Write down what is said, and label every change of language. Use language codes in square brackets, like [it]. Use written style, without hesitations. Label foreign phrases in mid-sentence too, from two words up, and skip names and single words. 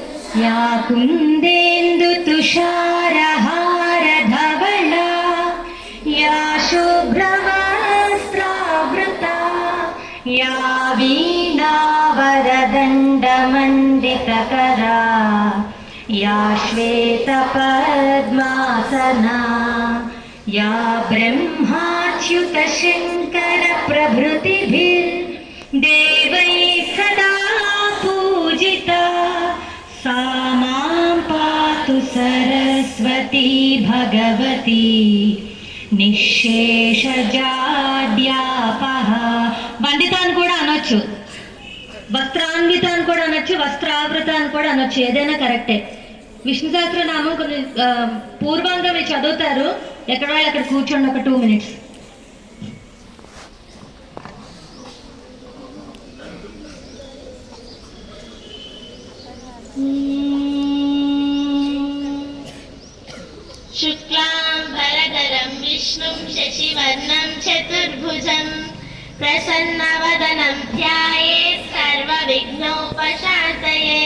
[sa] या कुन्देन्दुतुषारहारधवला या शुभ्रवस्त्रावृता या वीणावरदण्डमण्डितकरा या श्वेतपद्मासना या ब्रह्माच्युतशङ्करप्रभृतिभिर्देवैः सदा पूजिता सा मां पातु सरस्वती भगवती నిశ్శేషజాడ్యాపహ. [te] వందిత అని కూడా అనొచ్చు, వస్త్రాన్విత అని కూడా అనొచ్చు, వస్త్రావృత అని కూడా అనొచ్చు, ఏదైనా కరెక్టే. విష్ణు సహస్రనామం కొన్ని పూర్వంగా మీరు చదువుతారు, ఎక్కడ వాళ్ళు అక్కడ కూర్చోండి ఒక 2 minutes. [sa] शुक्लांबरधरं विष्णुं शशिवर्णं चतुर्भुजं प्रसन्नवदनं ध्यायेत् सर्वविघ्नोपशान्तये.